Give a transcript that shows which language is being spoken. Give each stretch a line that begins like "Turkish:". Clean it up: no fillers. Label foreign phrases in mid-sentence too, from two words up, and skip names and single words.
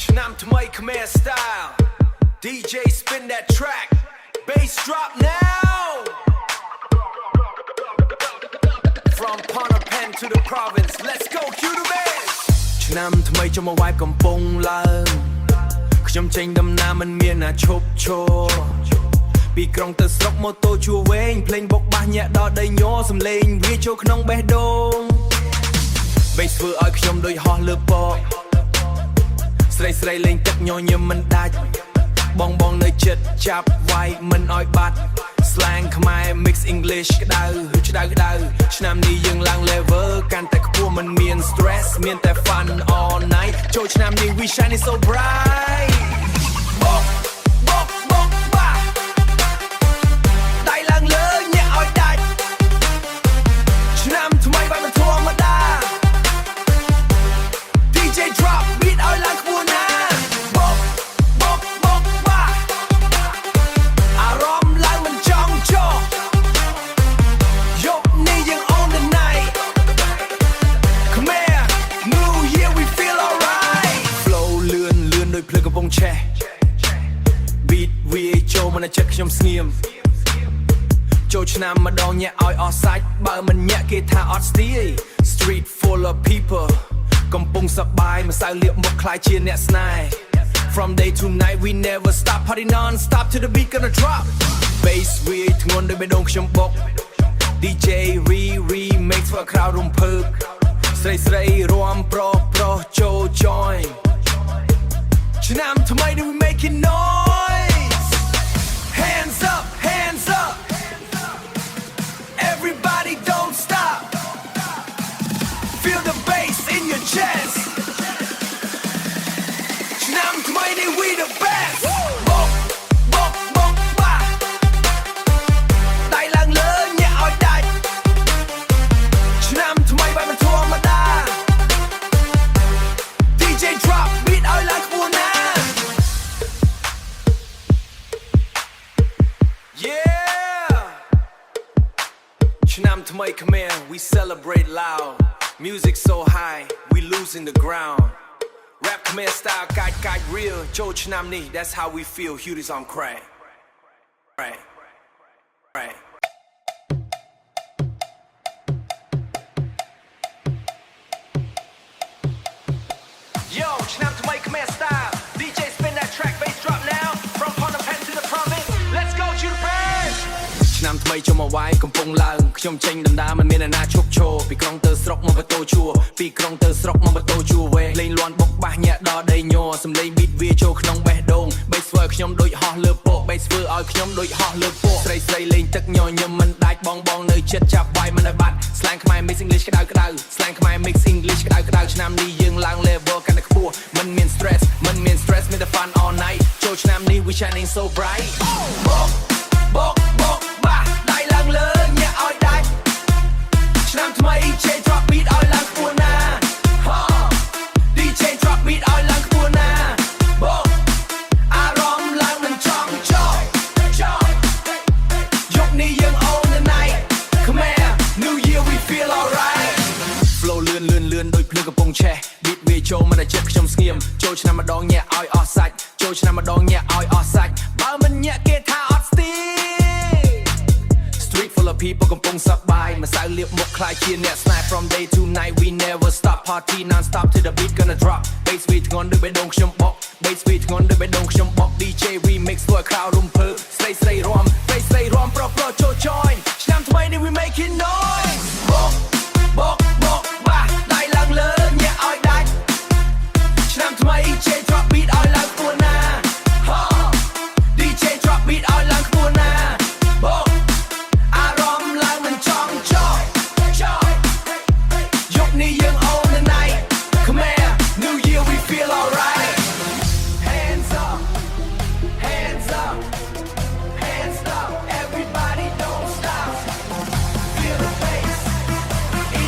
Khmer: ឆ្នាំថ្មី
English: Khmer style DJ spin that track bass drop now From Phnom Penh to the province let's go cue the bass
Khmer: ឆ្នាំថ្មីចូលមក
English: vibe
Khmer: កំពុងឡើងខ្ញុំ ចេញដំណើរមិនមានណាឈប់ឈរពីក្រុងទៅស្រុកម៉ូតូជួវែងភ្លេងបុកបាសញាក់ ដល់ដីញ័រសំឡេងវាចូលក្នុងបេះដូង bass ធ្វើឲ្យខ្ញុំដូចហោះលើពកស្រីស្រីលេងទឹកញញឹមមិនដាច់បងបងនៅចិត្តចាប់វាយមិនឲ្យបាត់ slang ខ្មែរ
English: mix English
Khmer: ក្តៅក្តៅក្តៅឆ្នាំនេះយើងឡើង level កាន់តែខ្ពស់មិនមាន stress មានតែ
English: fun all night
Khmer: ចូលឆ្នាំនេះ
English: we shining so bright
Khmer: ដៃឡើងលើញាក់ឲ្យដាច់ឆ្នាំថ្មីបែបមិនធម្មតា DJ drop beat ឲ្យឡើងខ្ពស់ណាស់អារម្មណ៍ឡើងមិនចង់ចោះយប់នេះយើង
English: on the night Khmer New Year we feel alright flow
Khmer: លឿនលឿនដូចភ្លើងកំពុងឆេះ beat វាចូលមកនៅចិត្តខ្ញុំស្ងៀមចូលឆ្នាំម្ដងញាក់ឲ្យអស់សាច់បើមិនញាក់គេថាអត់
English: ស្ទាយ street full of people
Khmer: កំពុងសប្បាយម្សៅលាបមុខខ្លាយជាអ្នកស្នេហ៍
English: from day to night we never stop party non stop to the beat gonna drop bass
Khmer: វាធ្ងន់ដូចបេះដូងខ្ញុំបុក
English: DJ remix for crowd
Khmer: រំភើបស្រីស្រីរាំប្រុសប្រុសចូល
English: join
Khmer: ឆ្នាំថ្មីនេះ
English: we making noise hands up hands up everybody don't stop feel the bass in your chest
Khmer: ឆ្នាំថ្មីនេះ
English: we the best
Khmer: ដៃឡើងលើញាក់ឲ្យដាច់ឆ្នាំថ្មីបែបមិនធម្មតា
English: DJ drop beat
Khmer: ឲ្យឡើងខ្ពស់ណាស់ Yeah ឆ្នាំថ្មី Khmer
English: we celebrate loud music so high we losing the ground rap Khmer style កាច់កាច់ real
Khmer: ចូលឆ្នាំនេះ
English: that's how we feel Hudies on crack right right Yo ឆ្នាំថ្មី Khmer style DJ spin that track bass drop now from Phnom Penh to the province let's go to the bass
Khmer: ឆ្នាំថ្មីចូលមកវាយកំពុងឡើងខ្ញុំចេញដំណើរមិនមានអ្នកណាឈប់ឈរពីក្រុងទៅស្រុកមកម៉ូតូ ជួពីក្រុងទៅស្រុកមកម៉ូតូជួវែងលេងលាន់បុកបាសញាក់ដល់ដីញ័រសំឡេង beat វាចូលក្នុងបេះដូង bass ធ្វើឲ្យ ខ្ញុំដូចហោះលើពក bass ធ្វើឲ្យខ្ញុំដូចហោះលើពកស្រីស្រីលេងទឹកញញឹមមិនដាច់បងបងនៅចិត្តចាប់វាយមិនឲ្យបាត់ slang ខ្មែរ
English: mix English
Khmer: ក្តៅក្តៅ slang ខ្មែរ
English: mix English
Khmer: ក្តៅក្តៅឆ្នាំនេះយើងឡើង level កាន់តែខ្ពស់មិនមាន stress មានតែ
English: fun all night
Khmer: ចូលឆ្នាំនេះ
English: we shining so bright
Khmer: បុកបាសដៃឡើងលើញាក់ឲ្យដាច់ឆ្នាំថ្មី
English: DJ drop beat
Khmer: ឲ្យឡើងខ្ពស់ណាស់
English: DJ drop beat
Khmer: ឲ្យឡើងខ្ពស់ណាស់បុកអារម្មណ៍ឡើងមិនចង់ចោះយប់នេះយើង
English: on the night Khmer New Year we feel alright flow
Khmer: លឿនដូចភ្លើងកំពុងឆេះ beat វាចូលមកនៅចិត្តខ្ញុំស្ងៀមចូល ឆ្នាំម្ដងញាក់ឲ្យអស់សាច់ចូលឆ្នាំម្ដងញាក់ឲ្យអស់សាច់បើមិនញាក់គេថាអត់ស្ទាយ
English: street full of
Khmer: people កំពុងសប្បាយម្សៅលាបមុខខ្លាយជាអ្នកស្នេហ៍
English: from day to night we never stop party non stop to the beat gonna drop bass
Khmer: វាធ្ងន់ដូចបេះដូងខ្ញុំបុក bass វាធ្ងន់ដូចបេះដូងខ្ញុំបុក
English: DJ remix
Khmer: ធ្វើឲ្យ crowd រំភើបស្រីស្រីរាំប្រុសប្រុសចូល join ឆ្នាំថ្មីនេះ
English: we making noise
Khmer: បុកបាសដៃឡើងលើញាក់ឲ្យដាច់ឆ្នាំថ្មី
English: DJ drop beat
Khmer: ឲ្យឡើងខ្ពស់ណាស់
English: DJ drop beat
Khmer: ឲ្យឡើងខ្ពស់ណាស់បុកអារម្មណ៍ឡើងមិនចង់ចោះយប់នេះយើង
English: on the night Khmer New Year we feel alright hands up everybody don't stop feel the bass